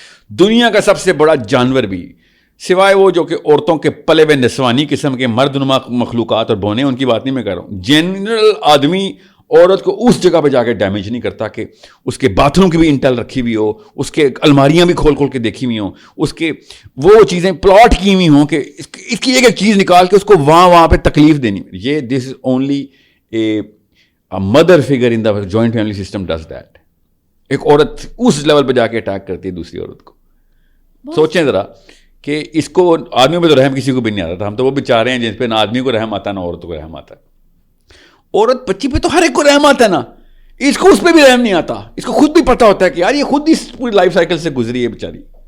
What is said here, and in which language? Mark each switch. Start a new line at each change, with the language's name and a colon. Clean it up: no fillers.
Urdu: دنیا کا سب سے بڑا جانور بھی سوائے وہ جو کہ عورتوں کے پلے ہوئے نسوانی قسم کے مرد نما مخلوقات اور بونے، ان کی بات نہیں میں کر رہا ہوں. جنرل آدمی عورت کو اس جگہ پہ جا کے ڈیمیج نہیں کرتا کہ اس کے باتھ روم کی بھی انٹل رکھی ہوئی ہو، اس کے الماریاں بھی کھول کے دیکھی ہوئی ہوں، اس کے وہ چیزیں پلاٹ کی ہوئی ہوں کہ اس کی ایک چیز نکال کے اس کو وہاں پہ تکلیف دینی.
English: یہ this is only a mother figure in the joint family system does that.
Urdu: ایک عورت اس لیول پہ جا کے اٹیک کرتی ہے دوسری عورت کو. سوچیں ذرا کہ اس کو آدمیوں پہ تو رحم کسی کو بھی نہیں آتا تھا، ہم تو وہ بیچارے ہیں جن پہ نہ آدمی کو رحم آتا ہے نہ عورتوں کو رحم آتا ہے. عورت بچی پہ تو ہر ایک کو رحم آتا ہے نا، اس کو اس پہ بھی رحم نہیں آتا. اس کو خود بھی پتا ہوتا ہے کہ یار یہ خود اس پوری لائف سائیکل سے گزری ہے بیچاری.